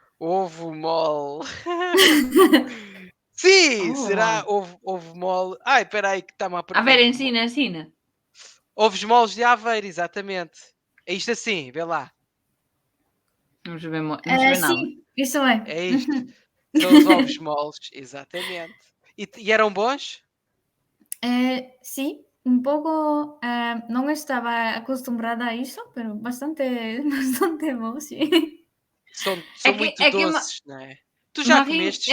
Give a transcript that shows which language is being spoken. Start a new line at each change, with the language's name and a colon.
Portuguese: Ovo mole. Sim, será ovo mole. Ai, espera aí que está-me a perguntar. A ver, ensina. Ovos moles de Aveiro, exatamente. É isto assim, vê lá. Não se vê nada. Sim, isso é. É isto. São os ovos moles, exatamente. E eram bons?
Galician: Sí, un pouco, non estaba acostumbrada a iso, pero bastante bo, sí.
Portuguese: São muito doces,
Galician: non é?
Portuguese: Tu já comestes?